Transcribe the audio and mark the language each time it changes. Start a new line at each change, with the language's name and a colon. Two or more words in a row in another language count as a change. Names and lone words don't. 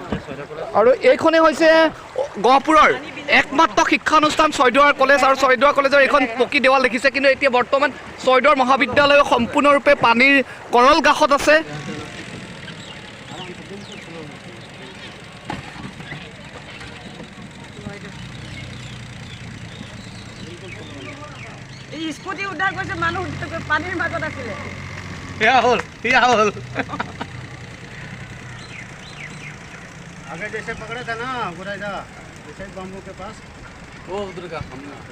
Assamese: আৰু এইখনেই হৈছে গহপুৰৰ একমাত্ৰ শিক্ষানুষ্ঠান ছয়দুৱাৰ কলেজ, আৰু ছয়দুৱাৰ কলেজৰ এইখন পকী দেৱাল দেখিছে, কিন্তু এতিয়া বৰ্তমান ছয়দুৱাৰ মহাবিদ্যালয় সম্পূৰ্ণৰূপে পানীৰ কৰল কাষত আছে। এই স্কুটি উদ্ধাৰ কৰিছে, মানুহ পানীৰ মাজত আছিলে। সেয়া হ'ল
Hindi: आगे जैसे पकड़े थे ना गुराइदा जैसे बम्बू के पास वो उधर का हमने